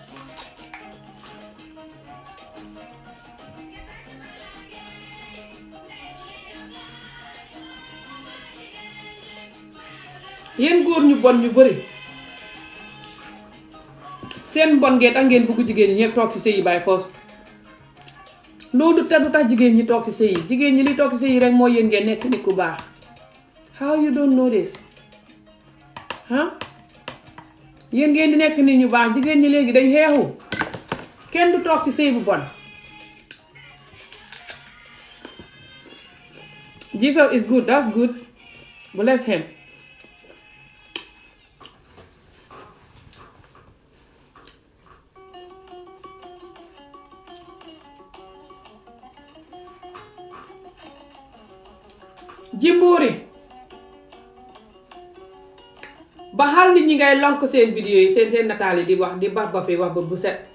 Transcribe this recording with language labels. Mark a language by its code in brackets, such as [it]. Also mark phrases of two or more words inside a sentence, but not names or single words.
[wo] yéen góor ñu bon ñu bari seen mbon ngee tax ngeen bugg jigéen ñi ñëpp toog ci sëy yi [en] by force [wo] loolu te du tax jigéen ñi toog ci sëy yi jigéen ñi li toog ci sëy yi rek mooy yéen ngeen nekk nit ku baax [en] how you don't know this [wo] yéen ngeen di nekk nit ñu baax jigéen ñi léegi dañ xeexu kenn du toog ci sëy bu bon [en] Jesus is good, that's good, bless him. [wo] Jimbori ba xal nit ñi ngay lonk seen vidéo yi seen nataal yi di wax di baf bafi wax ba bu set